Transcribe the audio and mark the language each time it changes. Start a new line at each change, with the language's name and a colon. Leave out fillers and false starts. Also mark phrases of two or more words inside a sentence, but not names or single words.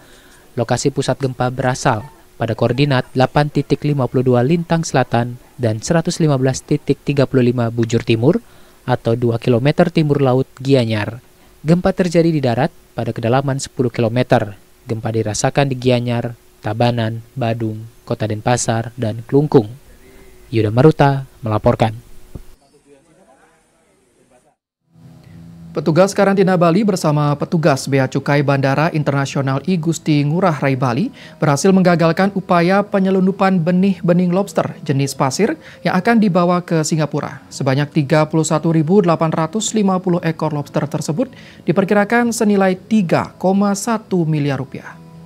Indonesian: Lokasi pusat gempa berasal pada koordinat 8.52 Lintang Selatan dan 115.35 Bujur Timur atau 2 km timur laut Gianyar. Gempa terjadi di darat pada kedalaman 10 km. Gempa dirasakan di Gianyar, Tabanan, Badung, Kota Denpasar, dan Klungkung. Yuda Maruta melaporkan. Petugas karantina Bali bersama petugas Bea Cukai Bandara Internasional I Gusti Ngurah Rai Bali berhasil menggagalkan upaya penyelundupan benih-bening lobster jenis pasir yang akan dibawa ke Singapura. Sebanyak 31.850 ekor lobster tersebut diperkirakan senilai 3,1 miliar rupiah.